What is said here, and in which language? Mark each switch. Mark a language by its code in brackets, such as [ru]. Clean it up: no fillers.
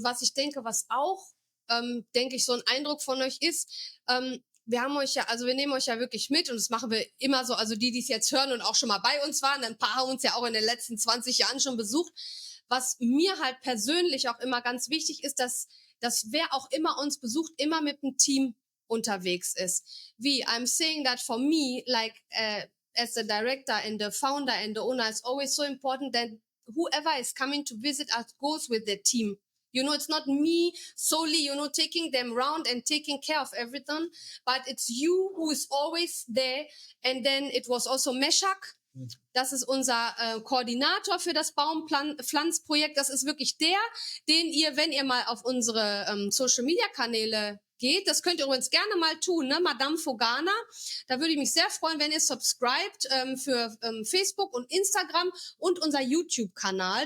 [de] Und was ich denke, was auch, denke ich, so ein Eindruck von euch ist, wir haben euch ja, also wir nehmen euch ja wirklich mit und das machen wir immer so, also die es jetzt hören und auch schon mal bei uns waren, ein paar haben uns ja auch in den letzten 20 Jahren schon besucht. Was mir halt persönlich auch immer ganz wichtig ist, dass wer auch immer uns besucht, immer mit einem Team unterwegs ist. Wie, [en] I'm saying that for me, like as the director and the founder and the owner, it's always so important that whoever is coming to visit us goes with their team. You know, it's not me solely, you know, taking them around and taking care of everything, but it's you who is always there. And then it was also Meshak. [de] Das ist unser Koordinator für das Baumpflanzprojekt. Das ist wirklich der, den ihr, wenn ihr mal auf unsere Social-Media-Kanäle geht, das könnt ihr übrigens gerne mal tun, ne? Madame Fogana. Da würde ich mich sehr freuen, wenn ihr subscribt für Facebook und Instagram und unser YouTube-Kanal.